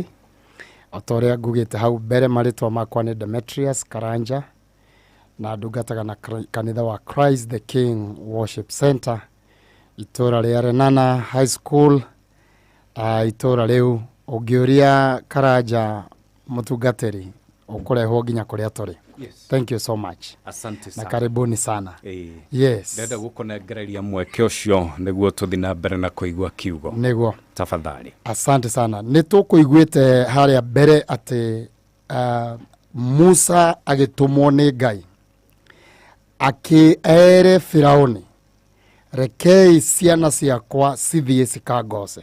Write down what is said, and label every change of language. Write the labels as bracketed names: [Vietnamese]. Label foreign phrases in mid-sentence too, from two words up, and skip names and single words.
[Kikuyu] Otoria ngugite hau mbere maritwa makwa ni Demetrius Karanja na ndungataga na kanitha wa Christ the King Worship Center itora ria Renana High School. Itora riu ungiuria Karanja mutungatiri ukurehwo nginya kuria turi. [English] Yes. Thank you so much. [Swahili] Asante sana. Na karibuni sana. [English] Yes. [Kikuyu] Ndenda gukunegereria mweke ucio niguo tuthi na mbere na kuigua kiugo. Niguo. [Swahili] Tafadhali. Asante sana. [Kikuyu] Nitukuiguite haria mbere ati Musa agitumwo ni Ngai akiere Firauni rekei ciana ciakwa cithie cikangose.